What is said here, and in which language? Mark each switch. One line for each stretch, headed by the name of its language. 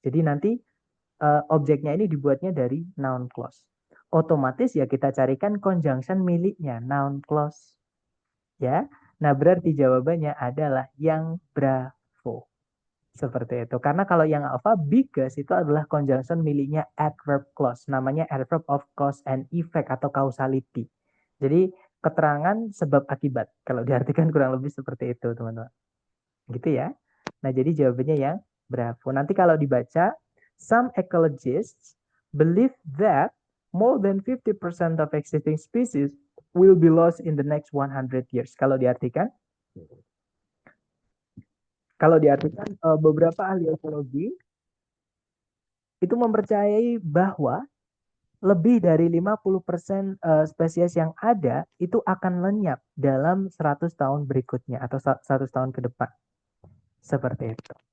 Indonesian: Jadi nanti objeknya ini dibuatnya dari noun clause. Otomatis ya kita carikan conjunction miliknya, noun clause. Ya. Nah, berarti jawabannya adalah yang bravo. Seperti itu. Karena kalau yang alpha, because itu adalah conjunction miliknya adverb clause. Namanya adverb of cause and effect atau causality. Jadi keterangan sebab akibat. Kalau diartikan kurang lebih seperti itu, teman-teman. Gitu ya. Nah, jadi jawabannya yang bravo. Nanti kalau dibaca,
English: some ecologists believe that more than 50% of existing species will be lost in the next 100 years.
Indonesian: Kalau diartikan beberapa ahli ekologi itu mempercayai bahwa lebih dari 50% spesies yang ada itu akan lenyap dalam 100 tahun berikutnya atau 100 tahun ke depan. Seperti itu.